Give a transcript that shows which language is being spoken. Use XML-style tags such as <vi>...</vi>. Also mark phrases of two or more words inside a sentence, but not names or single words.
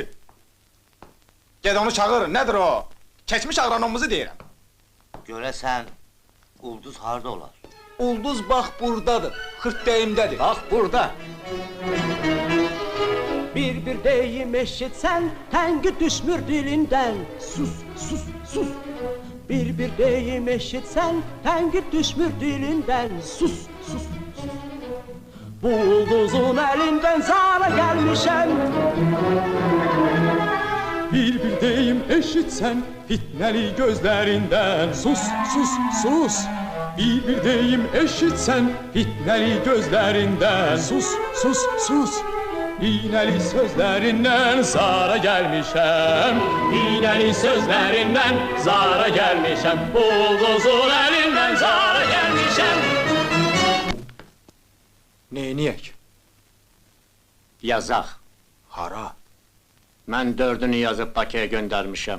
<az>Ged onu çağır, nedir o? Keçmiş agronomumuzu deyirəm. Görəsən, ulduz harda olar? Ulduz bax buradadır, xırtdəyimdədir. Bax burada. Bir deyim eşitsen tengi düşmür dilinden. Sus sus sus. Bir deyim eşitsen tengi düşmür dilinden. Sus sus sus. Bu ulduzun elinden zara gelmişem. Bir deyim eşitsen fitneli gözlerinden. Sus sus sus. Bir deyim eşitsen fitneli gözlerinden. Sus sus sus. İğneli sözlerinden zara gelmişem. İğneli sözlerinden zara gelmişem. Ulduzun elinden zara gelmişem. Neyniyək? Yazaq. Hara? Mən dördünü yazıb Bakıya göndərmişəm.</az>